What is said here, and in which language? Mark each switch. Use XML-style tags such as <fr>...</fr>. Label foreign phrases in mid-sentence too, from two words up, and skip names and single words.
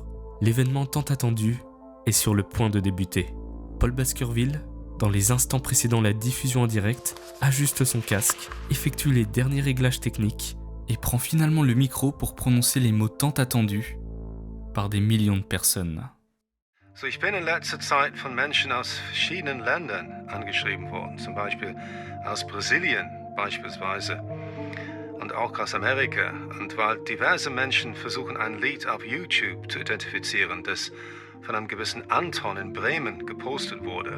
<fr>L'événement tant attendu est sur le point de débuter. Paul Baskerville, dans les instants précédant la diffusion en direct, ajuste son casque, effectue les derniers réglages techniques et prend finalement le micro pour prononcer les mots tant attendus par des millions de personnes.</fr> <de>So, ich bin in letzter Zeit von Menschen aus verschiedenen Ländern angeschrieben worden, zum Beispiel aus Brasilien beispielsweise und auch aus Amerika. Und weil diverse Menschen versuchen, ein Lied auf YouTube zu identifizieren, das von einem gewissen Anton in Bremen gepostet wurde.</de>